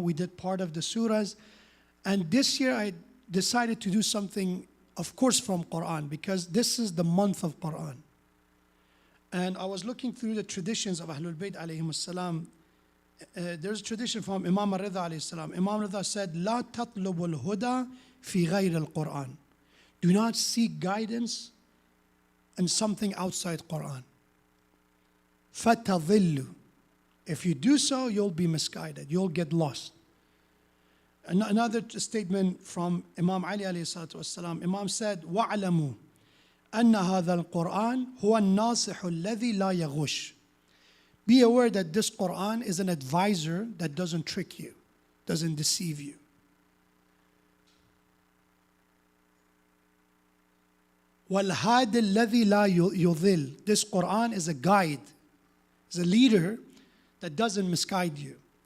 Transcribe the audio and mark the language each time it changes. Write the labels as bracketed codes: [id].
[en] We did part of the surahs. And this year, I decided to do something, of course, from Quran, because this is the month of Quran. And I was looking through the traditions of Ahlul Bayt alayhim salam. There's a tradition from Imam al-Ridha alayhi salam. Imam al-Ridha said, [ar] لا تطلب الهدى في غير القرآن. [en] Do not seek guidance in something outside Quran. [ar] فَتَضِلُّ. [en] If you do so, you'll be misguided. You'll get lost. Another statement from Imam Ali alayhi salatu wasalam. Imam said, [ar] وَاعْلَمُوا أَنَّ هَذَا الْقُرْآنِ هُوَ النَّاصِحُ الَّذِي لَا يَغُشُّ. [en] Be aware that this Quran is an advisor that doesn't trick you, doesn't deceive you. [ar] وَالْهَادِ الَّذِي لَا يُضِلُّ. [en] This Quran is a guide, is a leader that doesn't misguide you.